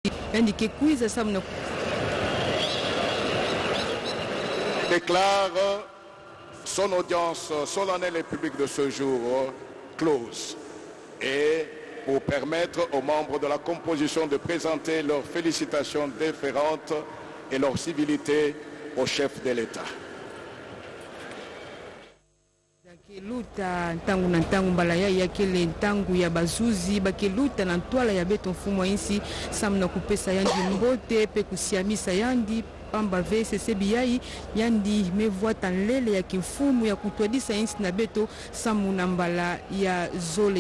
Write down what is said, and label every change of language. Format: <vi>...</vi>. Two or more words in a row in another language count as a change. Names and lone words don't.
<fr>déclare son audience solennelle et publique de ce jour close et pour permettre aux membres de la composition de présenter leurs félicitations déférentes et leur civilité au chef de l'État.</fr> <ktu>Luta ntangu na ntangu mbala ya kele ntangu ya bazuzi bakeluta na ntwala ya beto mfumo insi samna kupesa yandi mbote pe kusiamisa yandi pamba VCC biyai yandi mevuata nlele ya kimfumu ya kutwadisa insi na beto samu na mbala ya zole</ktu>